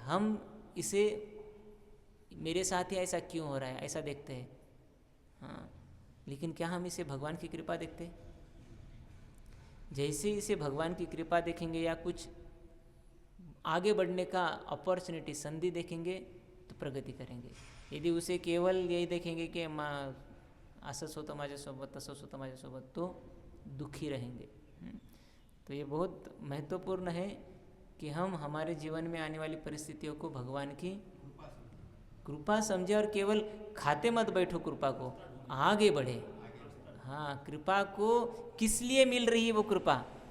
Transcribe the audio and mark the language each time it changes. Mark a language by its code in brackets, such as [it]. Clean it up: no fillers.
[hi] हम इसे मेरे साथ ही ऐसा क्यों हो रहा है ऐसा देखते हैं, हाँ, लेकिन क्या हम इसे भगवान की कृपा देखते हैं? जैसे इसे भगवान की कृपा देखेंगे या कुछ आगे बढ़ने का अपॉर्चुनिटी, संधि देखेंगे तो प्रगति करेंगे। यदि उसे केवल यही देखेंगे कि [mr] असंच होतं माझ्यासोबत, तसंच होतं माझ्यासोबत, [hi] तो दुखी रहेंगे। तो ये बहुत महत्वपूर्ण है कि हम हमारे जीवन में आने वाली परिस्थितियों को भगवान की कृपा समझे और केवल खाते मत बैठो कृपा को, आगे बढ़े। हाँ, कृपा को किस लिए मिल रही है वो कृपा?